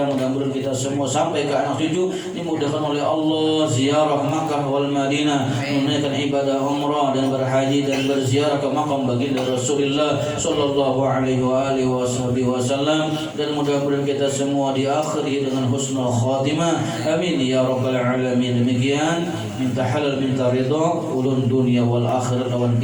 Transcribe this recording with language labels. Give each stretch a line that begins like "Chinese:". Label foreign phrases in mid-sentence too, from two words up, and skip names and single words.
Indonesian: Mudah-mudahan kita semua sampai ke anak cucu dimudahkan oleh Allah ziarah Makkah wal Madinah, menunaikan ibadah umrah dan berhaji dan berziarah ke makam baginda Rasulullah
Arabic: صلى الله عليه وسلم,
Indonesian: dan mudah-mudahan kita semua diakhiri dengan
Arabic: حسن الخاتمة. آمين يا رب العالمين.
Banjar: Demikian minta halal minta ridha ulun
Arabic: الدنيا والآخرة وال